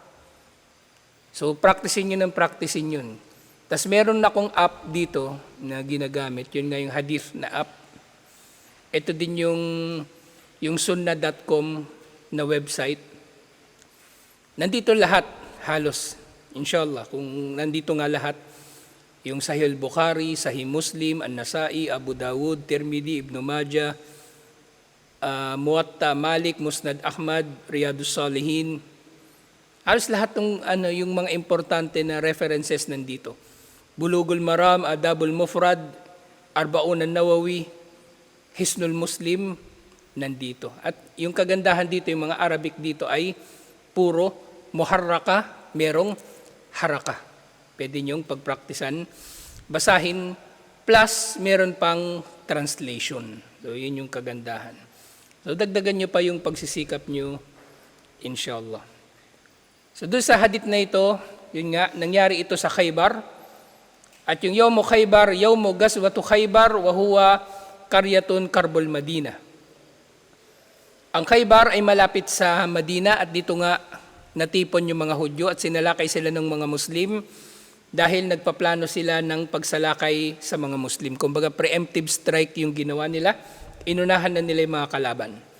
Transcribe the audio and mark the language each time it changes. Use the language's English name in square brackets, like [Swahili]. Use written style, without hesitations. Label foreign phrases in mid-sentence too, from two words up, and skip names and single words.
[Filipino] So, practicein niyo ng practicein yun. Tapos meron na akong app dito na ginagamit. Yun nga yung hadith na app. Ito din yung sunnah.com na website. Nandito lahat, halos. Inshallah, kung nandito nga lahat, yung Sahih al-Bukhari, Sahih Muslim, An-Nasai, Abu Dawud, Tirmidhi, Ibn Majah, Muwatta, Malik, Musnad Ahmad, Riyadus Salihin. Halos lahat ng yung mga importante na references nandito. Bulugul Maram, Adabul Mufrad, Arbaun an-Nawawi, Hisnul Muslim, nandito. At yung kagandahan dito, yung mga Arabic dito ay puro muharraka, merong haraka. Pwede niyong pagpraktisan, basahin, plus meron pang translation. So yun yung kagandahan. So dagdagan niyo pa yung pagsisikap niyo, inshallah. So doon sa hadith na ito, yun nga, nangyari ito sa Khaybar. At yung [Arabic] يوم خيبر، يوم غزوة خيبر، وهو قرية قرب المدينة. [Filipino] Ang Khaybar ay malapit sa Madina at dito nga natipon yung mga Hudyo at sinalakay sila ng mga Muslim dahil nagpaplano sila ng pagsalakay sa mga Muslim. Kumbaga [English] preemptive strike [Filipino] yung ginawa nila, inunahan na nila yung mga kalaban.